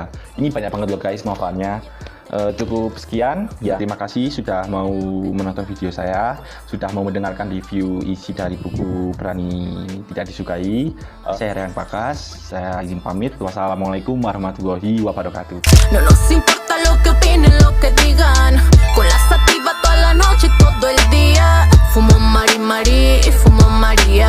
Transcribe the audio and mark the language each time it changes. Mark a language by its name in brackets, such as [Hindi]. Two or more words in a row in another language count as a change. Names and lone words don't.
[Indonesian] Ini banyak banget loh guys manfaatnya. Cukup sekian ya, terima kasih sudah mau menonton video saya, sudah mau mendengarkan review isi dari buku Berani Tidak Disukai. Saya Rehan Bagas, saya izin pamit. [Arabic] والسلام عليكم ورحمة الله وبركاته. [Spanish] No nos importa lo que opinen, lo que digan, con la sativa toda la noche, todo el día, fumo mari mari, fumo María.